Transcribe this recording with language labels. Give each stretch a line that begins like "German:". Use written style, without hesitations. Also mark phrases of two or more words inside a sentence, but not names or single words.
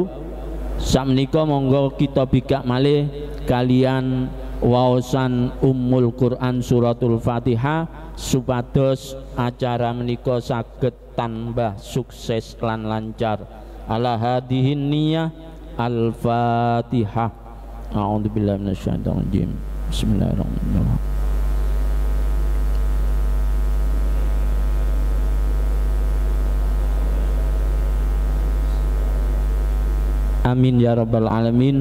Javanese: Sakmenika monggo kita bikak malih kalian waosan Ummul Quran suratul Fatihah supados acara menika saged tambah sukses lan lancar.
Arabic: على هذه النية الفاتحة. أعوذ بالله من الشيطان الرجيم. بسم الله الرحمن الرحيم. آمين يا رب العالمين.